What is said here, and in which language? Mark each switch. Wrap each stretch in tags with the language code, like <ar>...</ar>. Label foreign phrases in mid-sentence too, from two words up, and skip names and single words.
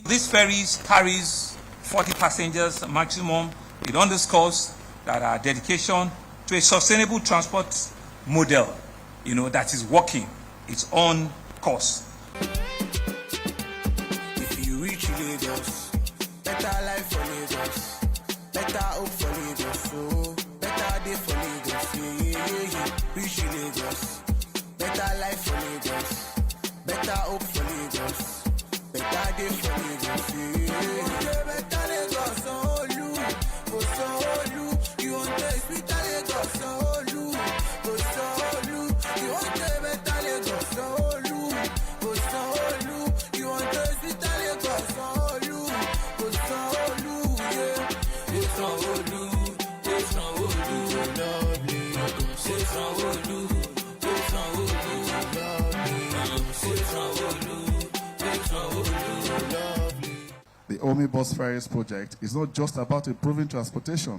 <en>This ferries carries 40 passengers maximum. It underscores that our dedication to a sustainable transport model, that is working its own course. If you reach Lagos, better life for Lagos, better hope for Lagos, oh, better day for Lagos, yeah. Reach Lagos, better life for Lagos, better hope for Lagos, better day for Lagos, yeah. Better Lagos, oh, you want to speak Lagos, oh, you want to better Lagos, oh, you want to speak Lagos, oh, yeah. It's The Omibus Ferries project is not just about improving transportation.</en>